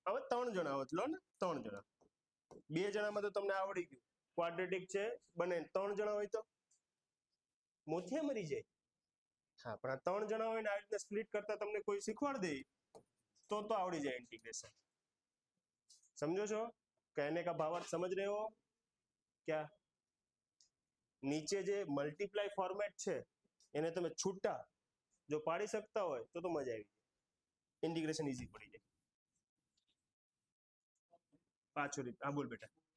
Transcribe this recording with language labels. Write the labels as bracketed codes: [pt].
[gu] હવે 3 જણા હોત, લો ને 3 જણા, 2 જણામાં તો તમને આવડી ગયું ક્વાડ્રેટિક છે બને. 3 જણા હોય તો મોથિયા મરી જાય. હા, પણ આ 3 જણા હોય ને આ રીતે સ્પ્લિટ કરતા તમને કોઈ શીખવાડી દે તો આવડી જાય ઇન્ટિગ્રેશન. સમજો છો? [hi] कहने का भावार्थ समझ रहे हो क्या? [gu] નીચે જે મલ્ટીપ્લાય ફોર્મેટ છે એને તમે છૂટા જો પાડી શકતા હોય તો મજા આવી જાય, ઇન્ટિગ્રેશન ઈઝી પડી જાય. પાછો રીત. હા બોલ બેટા.